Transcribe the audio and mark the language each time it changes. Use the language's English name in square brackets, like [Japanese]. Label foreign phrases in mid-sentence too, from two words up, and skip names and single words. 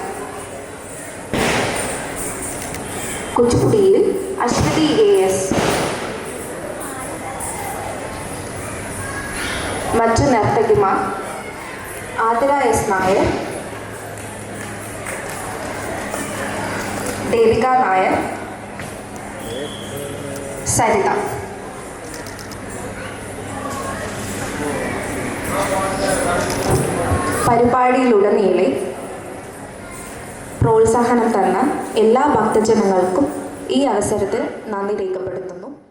[Malayalam] कुचिपुड़ी अश्वती एएस, मच्चु नर्तकिमा आदिरा एस नायर, देविका नायर, सरिता പരിപാടിയിലുടനീളെ പ്രോത്സാഹനം തന്ന എല്ലാ ഭക്തജനങ്ങൾക്കും ഈ അവസരത്തിൽ നന്ദി രേഖപ്പെടുത്തുന്നു.